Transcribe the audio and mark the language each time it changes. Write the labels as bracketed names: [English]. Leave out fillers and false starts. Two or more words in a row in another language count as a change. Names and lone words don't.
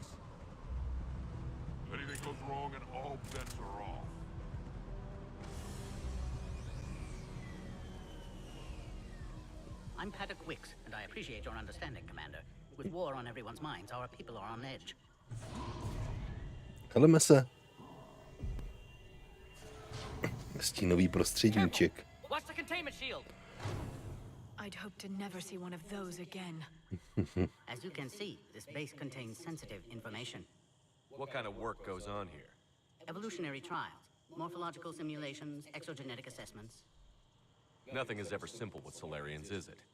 [English] If anything goes wrong and all bets are off. I'm Paddock Wicks, and I appreciate your understanding, Commander. With war on everyone's minds, our people are on edge. [Czech] Heleme se. Stínový prostředníček. [English] Watch the containment shield. I'd hope to never see one of those again. As you can see, this base contains sensitive information. What kind of work goes on here? Evolutionary trials, morphological simulations, exogenetic assessments. Nothing is ever simple with Solarians, is it?